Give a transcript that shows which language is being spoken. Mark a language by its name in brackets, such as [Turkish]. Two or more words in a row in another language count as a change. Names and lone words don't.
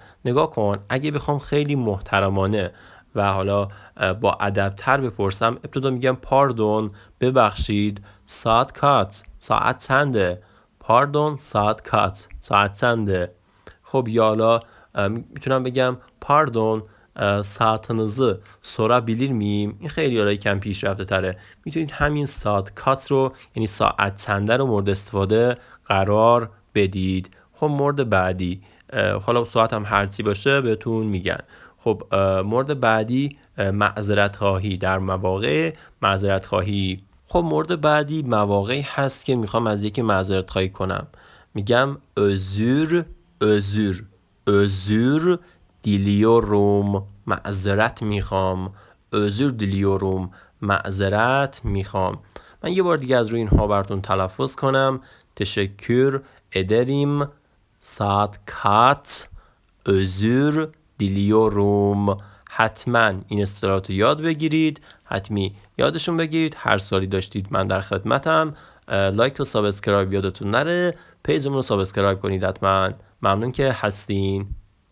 [Persian] نگاه کن، اگه بخوام خیلی محترمانه و حالا با ادب‌تر بپرسم، ابتدا میگم پاردون، ببخشید، [Turkish] saat kaç, [Persian] ساعت چنده. پاردون [Turkish] saat kaç, [Persian] ساعت چنده. خب یا حالا میتونم بگم پاردون [Turkish] saatinizi sorabilir miyim؟ [Persian] این خیلی حالا کم پیشرفته تره. میتونید همین [Turkish] saat kaç [Persian] رو، یعنی ساعت چنده رو مورد استفاده قرار بدید. خب مورد بعدی، حالا ساعت هم هرچی باشه بهتون میگن. خب مورد بعدی معذرت خواهی، در مواقع معذرت خواهی. خب مورد بعدی مواقعی هست که میخوام از یکی معذرت خواهی کنم، میگم [Turkish] özür özür özür diliyorum، [Persian] معذرت میخوام. [Turkish] özür diliyorum، [Persian] معذرت میخوام. من یه بار دیگه از روی اینها براتون تلفظ کنم. [Turkish] تشکر ederim، saat kaç، özür diliyorum. [Persian] حتما این اصطلاحات رو یاد بگیرید، حتمی یادشون بگیرید. هر سوالی داشتید من در خدمتم. لایک و سابسکرایب یادتون نره، پیجمون رو سابسکرایب کنید حتما. ممنون که هستین.